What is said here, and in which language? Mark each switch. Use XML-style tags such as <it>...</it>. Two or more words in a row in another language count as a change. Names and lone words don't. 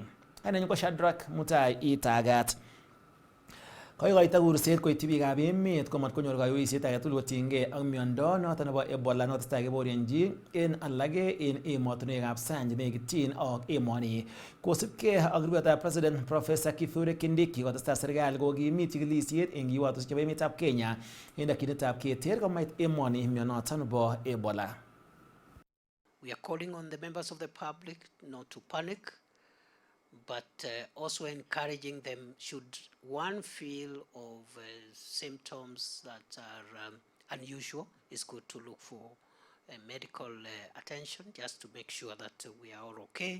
<kln>Ainenyu ko Shadrack Mutai Itagat. Koikoito kurset koityi biikab emet komat konyor kaiweisiet agetugul kotinygei ak miondo noton nebo Ebola notesetai keboryenji en alage en emotinwekab sang chenekityin ak emoni. Kosibgei ak rupetab President Professor Kithure Kindiki kotestai serikali kokimit chikilisiet en kiwatoshek chebo emetab Kenya en dakyinetab keter komait emoni mionoton nebo Ebola.</kln> <en>We are calling on the members of the public not to panic, but also encouraging them should one feel of symptoms that are unusual, it's good to look for medical attention just to make sure that we are all okay.</en>